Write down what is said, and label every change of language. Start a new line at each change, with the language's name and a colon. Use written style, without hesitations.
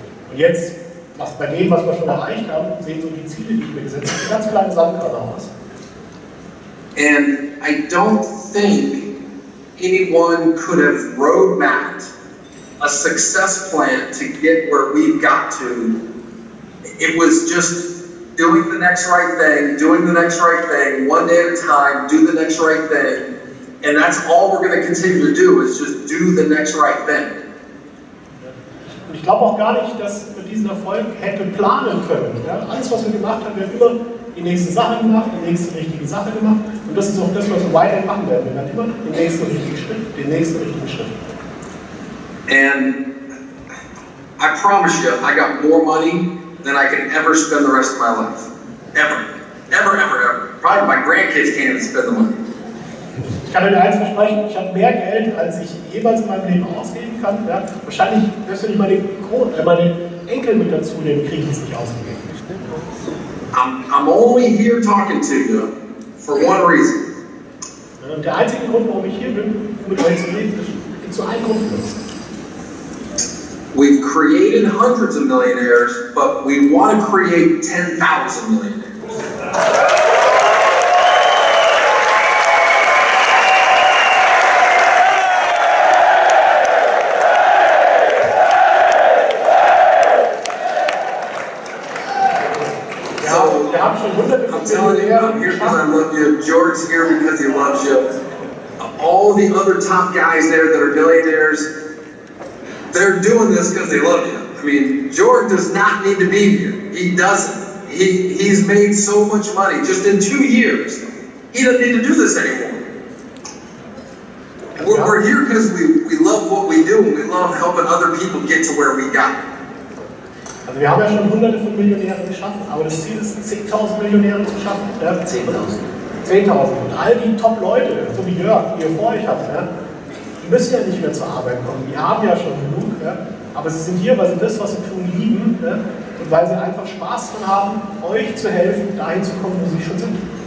German: Und jetzt, bei dem, was wir schon erreicht haben, sehen so die Ziele, die ich mir gesetzt habe, ganz kleine Sandkörner aus.
English: And I don't think anyone could have roadmapped a success plan to get where we've got to. It was just doing the next right thing, doing the next right thing, one day at a time, do the next right thing. And that's all we're going to continue to do, is just do the next right thing.
German: Und ich glaube auch gar nicht, dass wir diesen Erfolg hätten planen können. Ja? Alles, was wir gemacht haben, wir haben immer die nächste Sache gemacht, die nächste richtige Sache gemacht. Und das ist auch das, was wir weiterhin machen werden. Wir werden immer den nächsten richtigen Schritt, den nächsten richtigen Schritt.
English: And I promise you, I got more money than I can ever spend the rest of my life. Ever. Ever, ever, ever. Probably my grandkids can't even spend the money.
German: Ich kann euch eins versprechen, ich habe mehr Geld, als ich jemals in meinem Leben ausgeben kann. Ja? Wahrscheinlich, selbst wenn ich meine Enkel mit dazu nehme, kriege ich es nicht ausgegeben.
English: I'm only here talking to you for one reason.
German: Und der einzige Grund, warum ich hier bin, um mit euch zu reden, ist zu einem Grund.
English: We've created hundreds of millionaires, but we want to create 10,000 millionaires. I'm telling you, I'm here because I love you. George's here because he loves you. All the other top guys there that are millionaires, they're doing this because they love you. I mean, George does not need to be here. He doesn't. He's made so much money just in 2 years. He doesn't need to do this anymore. We're here because we love what we do and we love helping other people get to where we got.
German: Also wir haben ja schon hunderte von Millionären geschaffen, aber das Ziel ist, 10.000 Millionäre zu schaffen. Ja? 10.000. 10.000. Und all die Top-Leute, so wie Jörg, die ihr vor euch habt, ja, die müssen ja nicht mehr zur Arbeit kommen. Die haben ja schon genug. Ja? Aber sie sind hier, weil sie das, was sie tun, lieben. Ja? Und weil sie einfach Spaß daran haben, euch zu helfen, dahin zu kommen, wo sie schon sind.